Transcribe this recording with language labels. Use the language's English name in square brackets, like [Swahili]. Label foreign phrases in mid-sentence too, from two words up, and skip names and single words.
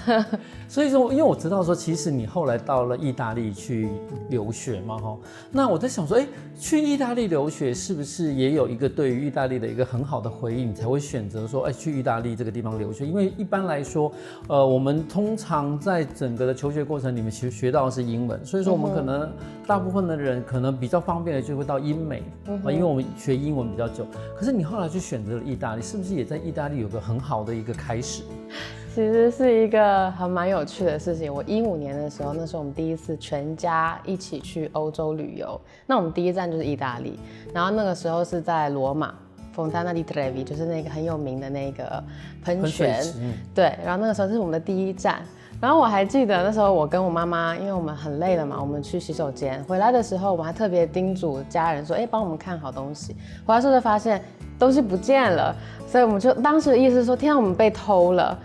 [Chinese] 所以說，因為我知道說，其實你後來到了意大利去留學嘛，那我在想說，去意大利留學是不是也有一個對於意大利的一個很好的回憶，你才會選擇說，去意大利這個地方留學？因為一般來說，我們通常在整個的求學過程裡面，其實學到的是英文，所以說我們可能大部分的人可能比較方便的就會到英美，因為我們學英文比較久。可是你後來就選擇了意大利，是不是也在意大利有個很好的一個開始？其实是一个还蛮有趣的事情。我15年的时候，那时候我们第一次全家一起去欧洲旅游，那我们第一站就是意大利，然后那个时候是在罗马。Fontana di Trevi 就是那个很有名的那个喷泉，对，然后那个时候是我们的第一站。然后我还记得那时候我跟我妈妈，因为我们很累了嘛，我们去洗手间，回来的时候我们还特别叮嘱家人说，帮我们看好东西。回来之后就发现东西不见了，所以我们就当时的意思是说，天啊，我们被偷了。